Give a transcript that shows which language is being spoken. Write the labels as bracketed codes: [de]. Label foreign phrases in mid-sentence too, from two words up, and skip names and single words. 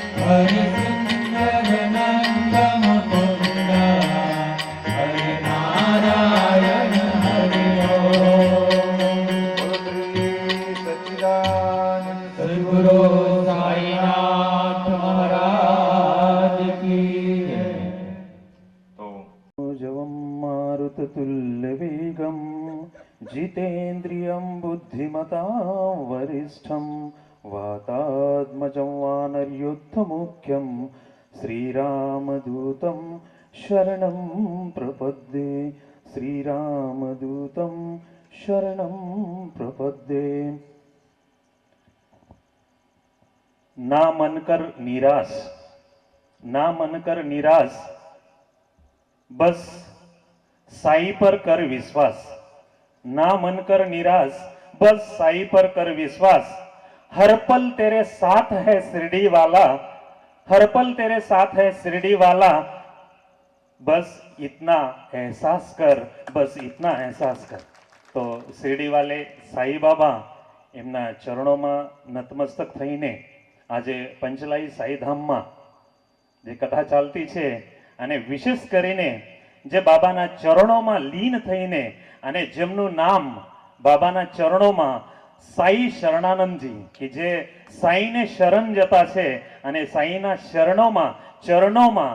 [hi] हरि सुंदर नंद मुकुंद हरि नारायण हरि ओम. सदगुरु साईनाथ महाराज की जय. [sa] जवं मारुततुल्यवेगं जितेन्द्रियं बुद्धिमतां वरिष्ठं वातात्मजं वानरयुद्धमुख्यं श्रीरामदूतं शरणं प्रपद्ये श्रीरामदूतं शरणं प्रपद्ये. [hi] ना मनकर निराश, ना मनकर निराश, बस साई पर कर विश्वास. ना मन कर निराश, बस साई पर कर विश्वास. हर पल तेरे साथ है शिरडी वाला, हर पल तेरे साथ है शिरडी वाला. बस इतना एहसास कर, बस इतना एहसास कर. [gu] તો શિરડી વાલે સાઈ બાબા એમના ચરણોમાં નતમસ્તક થઈને આજે પંચલાઈ સાઈધામમાં જે કથા ચાલતી છે અને વિશેષ કરીને જે બાબાના ચરણોમાં લીન થઈને અને જેમનું નામ બાબાના ચરણોમાં સાઈ શરણાનંદજી કે જે સાઈને શરણ જતા છે અને સાઈના ચરણોમાં